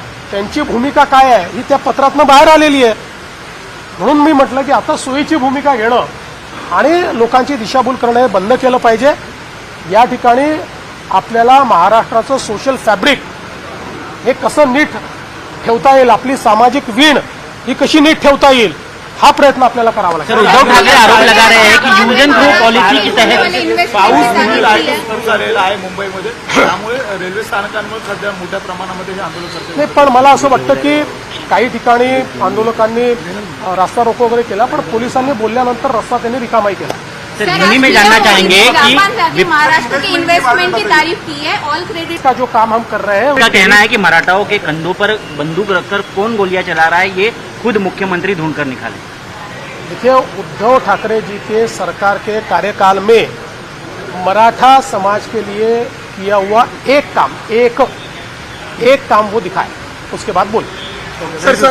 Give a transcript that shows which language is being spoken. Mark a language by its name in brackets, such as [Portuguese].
[Marathi] त्यांची भूमिका काय आहे ही त्या पत्रातनं बाहेर आलेली आहे. म्हणून मी म्हटलं की आता सोयीची भूमिका घेणं आणि लोकांची दिशाभूल करणं हे बंद केलं पाहिजे. या ठिकाणी आपल्याला महाराष्ट्राचं सोशल फॅब्रिक हे कसं नीट ठेवता येईल, आपली सामाजिक वीण ही कशी नीट ठेवता येईल, हा प्रयत्न आपल्याला करावा सर, लागेल. [Hindi] उद्धव ठाकरे आरोप लगा रहे हैं कि यूज एंड थ्रो पॉलिसी के तहत [Marathi] पाऊस सुरू झालेला आहे मुंबईमध्ये, त्यामुळे रेल्वे स्थानकांवर सध्या मोठ्या प्रमाणामध्ये हे आंदोलन करते. नाही, पण मला असं वाटतं की काही ठिकाणी आंदोलकांनी रास्ता रोको वगैरे केला, पण पोलिसांनी बोलल्यानंतर रस्ता त्यांनी रिकामाही केला. [Hindi] सर, इन्हीं में जानना चाहेंगे कि महाराष्ट्र की इन्वेस्टमेंट की तारीफ की है. [English] all credit [Hindi] का जो काम हम कर रहे हैं उनका कहना है कि मराठाओं के कंधों पर बंदूक रखकर कौन गोलियां चला रहा है ये खुद मुख्यमंत्री ढूंढकर निकाले. देखिए, उद्धव ठाकरे जी के सरकार के कार्यकाल में मराठा समाज के लिए किया हुआ एक काम वो दिखाए, उसके बाद बोल.